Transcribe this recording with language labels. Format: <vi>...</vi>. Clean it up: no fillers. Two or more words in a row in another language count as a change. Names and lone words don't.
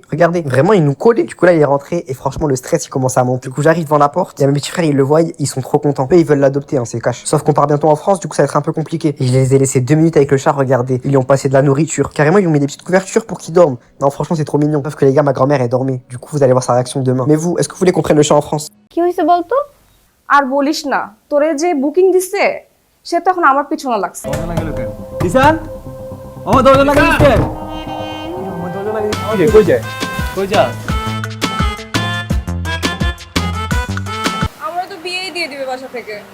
<fr>Regardez, vraiment, il nous collait. Du coup, là, il est rentré et franchement, le stress, il commence à monter. Du coup, j'arrive devant la porte. Il y a mes petits frères, ils le voient, ils sont trop contents. Eux, ils veulent l'adopter, hein, c'est cash. Sauf qu'on part bientôt en France, du coup, ça va être un peu compliqué. Et je les ai laissés 2 minutes avec le chat, regardez. Ils lui ont passé de la nourriture. Carrément, ils lui ont mis des petites couvertures pour qu'il dorme. Non, franchement, c'est trop mignon. Sauf que les gars, ma grand-mère, elle dormait. Du coup, vous allez voir sa réaction demain. Mais vous, est-ce que vous voulez qu'on prenne le chat en France?</fr> <bn>কি হয়েছে বলতো? আর বলিস না, তোরে যে বুকিং দিছে সে তখন আমার পিছনে লাগছে। কিষান আমার দরজা লাগিয়ে দিচ্ছে আমার দরজা লাগিয়ে দিচ্ছে কই যায় কই যা আমরা তো বিয়েই দিয়ে দিবে বাসা থেকে।</bn>